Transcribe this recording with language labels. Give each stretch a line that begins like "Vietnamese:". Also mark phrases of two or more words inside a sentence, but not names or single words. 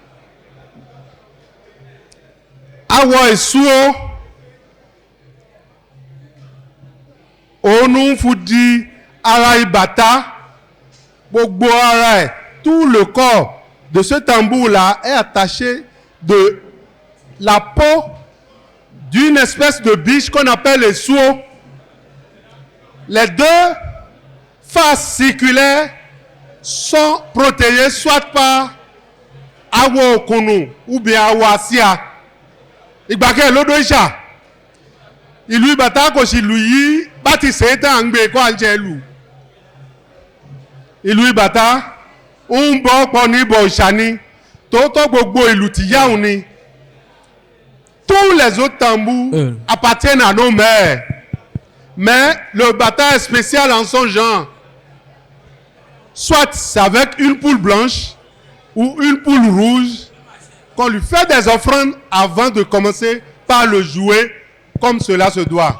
French: Awa et Suo, Onu Fudi, Araï Bata, Bogbo Araï, tout le corps de ce tambour-là est attaché de la peau d'une espèce de biche qu'on appelle les Suo. Les deux faces circulaires sont protégées soit par Awa Okunu ou bien Awa Sia.
Yoruba: Ìgbàkẹ́ lódó ìṣà ìlú ìbàtà kò sì lù yí bá ti ṣe é tán à ń gbé kó à ń jẹ lù. Ìlú ìbàtà ń bọ́ pọ̀ ní ìbọ̀ ìṣà ni tòótọ́ gbogbo ìlú tìyáhùn ni.
French: Tous les autres tambours appartiennent à nos mères. Mais le bata est spécial en son genre. Soit c'est avec une poule blanche ou une poule rouge qu'on lui fait des offrandes avant de commencer par le jouer comme cela se doit.